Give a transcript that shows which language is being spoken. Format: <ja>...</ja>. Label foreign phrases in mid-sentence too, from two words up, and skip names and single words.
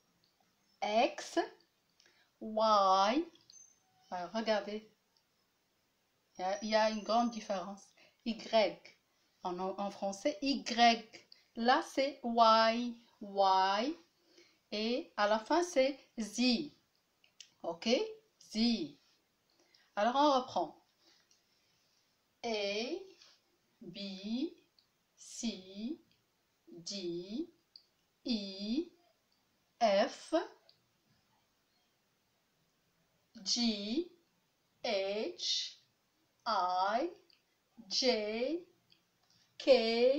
<fr>Y. Alors, regardez, il y a une grande différence. Y. En français, Y. Là, c'est Y. Et à la fin, c'est Z. Ok? Z. Alors, on reprend. A, B, C, D, E, F, G, H, I, J, K,</fr>